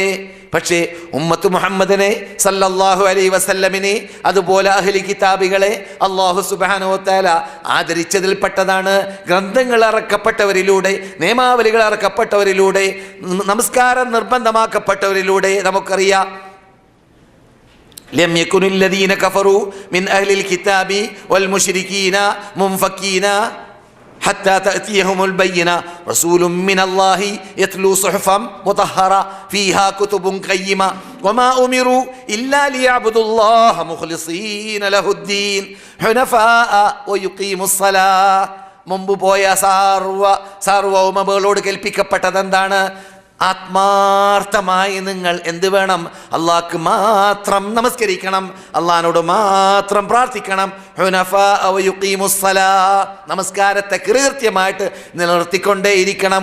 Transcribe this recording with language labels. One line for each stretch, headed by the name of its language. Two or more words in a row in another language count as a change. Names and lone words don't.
Malayalam: പക്ഷേ ഉമ്മത്ത് മുഹമ്മദിനെ
Arabic: صلى الله عليه وسلم,
Malayalam: അതുപോലെ അഹ്ലി കിതാബികളെ
Arabic: الله سبحانه وتعالى
Malayalam: ആദരിച്ചതിൽപ്പെട്ടതാണ്. ഗ്രന്ഥങ്ങൾ ഇറക്കപ്പെട്ടവരിലൂടെ, നിയമാവലികൾ ഇറക്കപ്പെട്ടവരിലൂടെ, നമസ്കാരം നിർബന്ധമാക്കപ്പെട്ടവരിലൂടെ നമുക്കറിയാം.
Arabic: لم يكن الذين كفروا من أهل الكتاب والمشركين منفكين حتى تأتيهم البينة رسول من الله يتلو صحفا مطهرة فيها كتب قيمة وما أمروا إلا ليعبدوا الله مخلصين له الدين حنفاء ويقيموا الصلاة.
Malayalam: മുമ്പ് പോയ സാർവവും അവളോട് കൽപ്പിക്കപ്പെട്ടതെന്താണ്? ആത്മാർത്ഥമായി നിങ്ങൾ എന്ത് വേണം? അള്ളാഹ്ക്ക് മാത്രം നമസ്കരിക്കണം, അള്ളാഹിനോട് മാത്രം പ്രാർത്ഥിക്കണം. നമസ്കാരത്തെ കൃത്യമായിട്ട് നിലനിർത്തിക്കൊണ്ടേയിരിക്കണം.